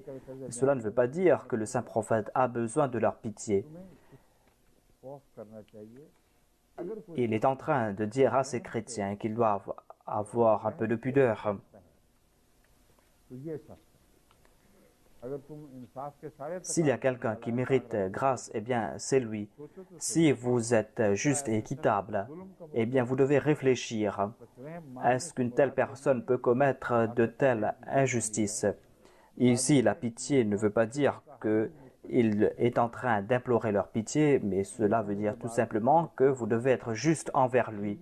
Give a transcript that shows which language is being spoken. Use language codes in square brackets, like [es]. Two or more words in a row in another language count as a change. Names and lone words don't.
[fr] Et cela ne veut pas dire que le saint prophète a besoin de leur pitié. Il est en train de dire à ces chrétiens qu'ils doivent avoir un peu de pudeur. [ur] اگر تم انصاف کے سارے [fr] S'il y a quelqu'un qui mérite grâce, eh bien, c'est lui. Si vous êtes juste et équitable, eh bien, vous devez réfléchir. Est-ce qu'une telle personne peut commettre de telles injustices? Ici, la pitié ne veut pas dire qu'il est en train d'implorer leur pitié, mais cela veut dire tout simplement que vous devez être juste envers lui.